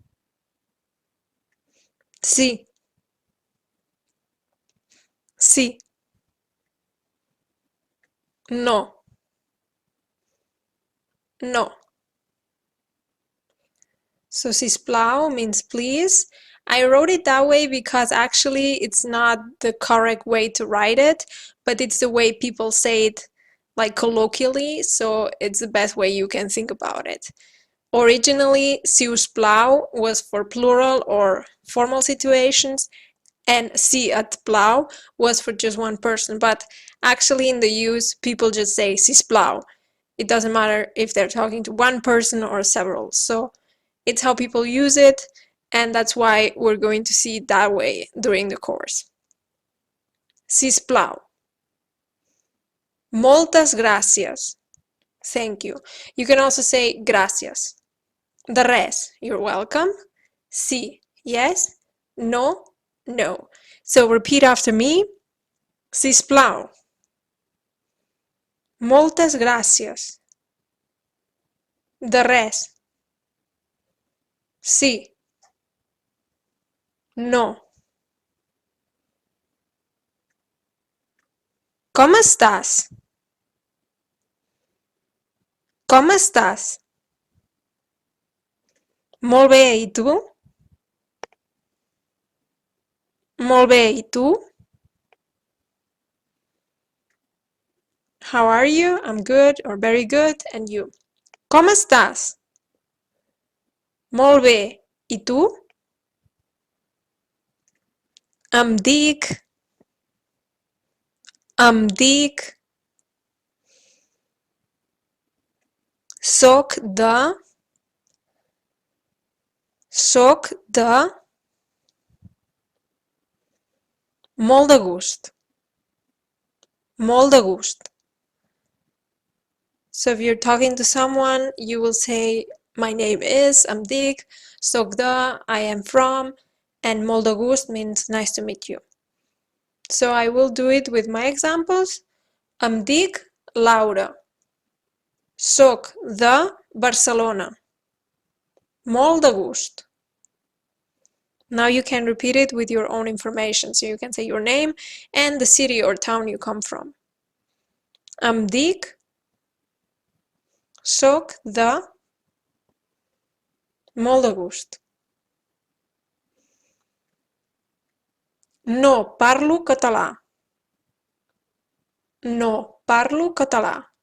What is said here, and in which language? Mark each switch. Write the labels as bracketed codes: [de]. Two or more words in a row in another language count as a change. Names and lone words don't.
[ca] Sí. Sí. No. No. [en] So sisplau means please. I wrote it that way because actually it's not the correct way to write it, but it's the way people say it, like colloquially, so it's the best way you can think about it. Originally, [ca] si us plau [en] was for plural or formal situations, and [ca] si et plau [en] was for just one person, but actually in the use, people just say sisplau. It doesn't matter if they're talking to one person or several, so it's how people use it, and that's why we're going to see it that way during the course. [ca] Sisplau. Moltes gràcies. [en] Thank you. You can also say gracias. [ca] De res, [en] you're welcome. Sí, yes. [ca] No, no. [en] So repeat after me. [ca] Sisplau. Moltes gràcies. De res. Sí. No. Com estàs? Com estàs? Molt bé, i tu? Molt bé, i tu? [en] How are you? I'm good or very good. And you? [ca] Com estàs? Molt bé. I tu? Em dic... Em dic... Soc de... Soc de... Molt de gust. Molt de gust. [en] So if you're talking to someone, you will say, my name is, [ca] em dic, soc de, [en] I am from, and [ca] molt de gust [en] means nice to meet you. So I will do it with my examples. [ca] Em dic Laura. Soc de Barcelona. Molt de gust. [en] Now you can repeat it with your own information. So you can say your name and the city or town you come from. [ca] Em dic, soc de, molt de gust. No parlo català. No parlo català.